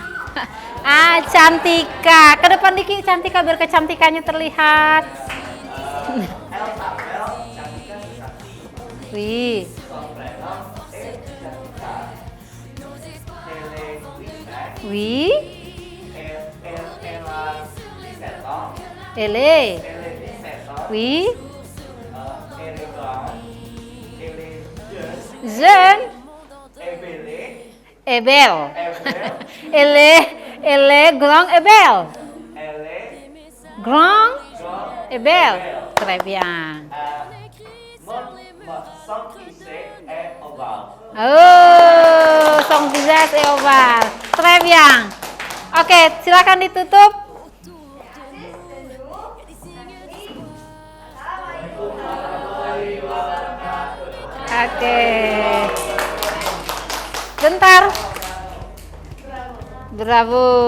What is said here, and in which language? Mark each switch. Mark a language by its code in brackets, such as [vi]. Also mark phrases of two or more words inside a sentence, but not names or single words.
[id] Cantika. Ke depan dikit Cantika biar kecantikannya terlihat. Wih. Wih. [fr] Ele. Oui. Jeune. Ebel. Ele grand Ebel. Grand Ebel. Très bien. Oh, son visage est ovale. Très bien. [id] Oke, silakan ditutup. Oke. Bentar. Bravo.